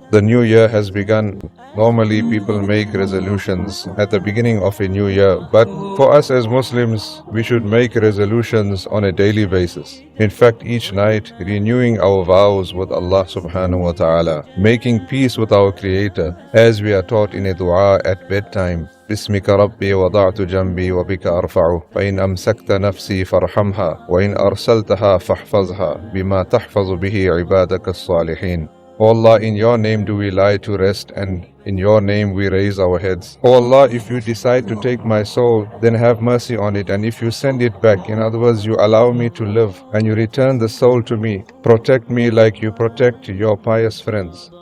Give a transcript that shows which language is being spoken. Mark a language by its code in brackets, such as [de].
[en] The new year has begun. Normally people make resolutions at the beginning of a new year, but for us as Muslims, we should make resolutions on a daily basis. In fact, each night renewing our vows with Allah subhanahu wa ta'ala, making peace with our Creator, as we are taught in a dua at bedtime. [ar] بسمك ربي وضعت جنبي وبك أرفعه فإن أمسكت نفسي فارحمها وإن أرسلتها فاحفظها بما تحفظ به عبادك الصالحين. [en] O Allah, in your name do we lie to rest, and in your name we raise our heads. O Allah, if you decide to take my soul, then have mercy on it, and if you send it back, in other words, you allow me to live, and you return the soul to me, protect me like you protect your pious friends.